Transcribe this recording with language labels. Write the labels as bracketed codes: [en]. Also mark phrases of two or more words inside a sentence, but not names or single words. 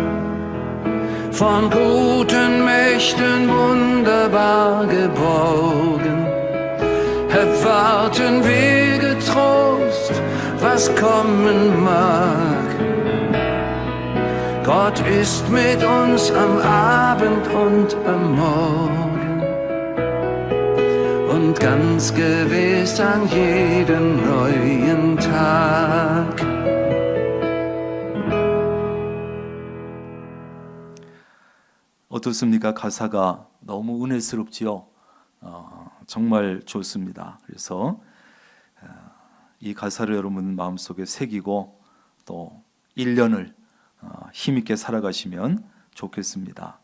[de] Von guten Mächten wunderbar geborgen, erwarten wir getrost, was kommen mag. Gott ist mit uns am Abend und am Morgen und ganz gewiss an jedem neuen Tag. [ko] 어떻습니까? 가사가 너무 은혜스럽지요. 정말 좋습니다. 그래서 이 가사를 여러분 마음속에 새기고 또 1년을 힘있게 살아가시면 좋겠습니다.